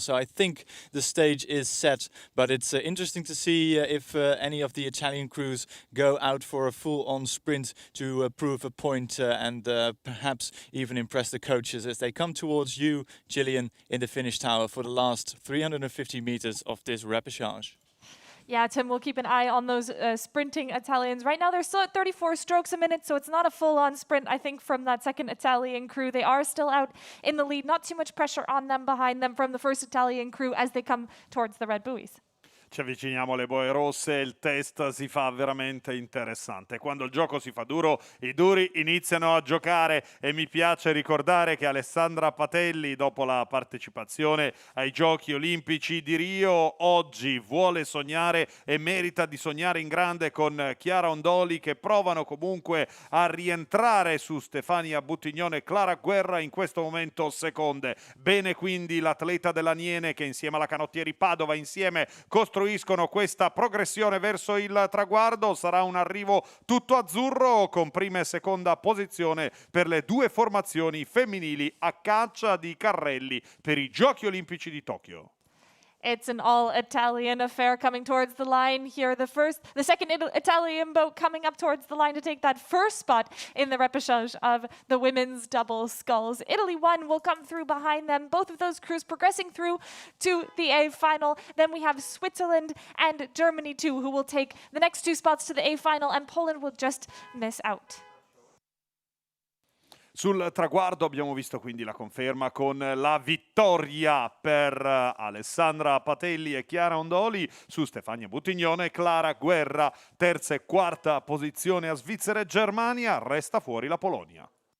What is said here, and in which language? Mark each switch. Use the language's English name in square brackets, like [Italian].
[English] So I think the stage is set, but it's interesting to see if any of the Italian crews go out for a full-on sprint to prove a point and perhaps even impress the coaches as they come towards you, Gillian, in the finish tower for the last 350 meters of this repechage. Yeah, Tim, we'll keep an eye on those sprinting Italians. Right now, they're still at 34 strokes a minute, so it's not a full-on sprint, I think, from that second Italian crew. They are still out in the lead. Not too much pressure on them behind them from the first Italian crew as they come towards the red buoys. [Italian] Ci avviciniamo alle boe rosse e il test si fa veramente interessante. Quando il gioco si fa duro, i duri iniziano a giocare e mi piace ricordare che Alessandra Patelli, dopo la partecipazione ai Giochi Olimpici di Rio, oggi vuole sognare e merita di sognare in grande con Chiara Ondoli, che provano comunque a rientrare su Stefania Buttignone e Clara Guerra in questo momento seconde. Bene quindi l'atleta dell'Aniene che insieme alla Canottieri Padova insieme costruiscono questa progressione verso il traguardo. Sarà un arrivo tutto azzurro con prima e seconda posizione per le due formazioni femminili a caccia di carrelli per i Giochi Olimpici di Tokyo. [English] It's an all-Italian affair coming towards the line here. The second Italian boat coming up towards the line to take that first spot in the repechage of the women's double sculls. Italy 1 will come through behind them. Both of those crews progressing through to the A final. Then we have Switzerland and Germany 2 who will take the next two spots to the A final, and Poland will just miss out. [Italian] Sul traguardo abbiamo visto quindi la conferma con la vittoria per Alessandra Patelli e Chiara Ondoli su Stefania Buttignone e Clara Guerra. Terza e quarta posizione a Svizzera e Germania, resta fuori la Polonia.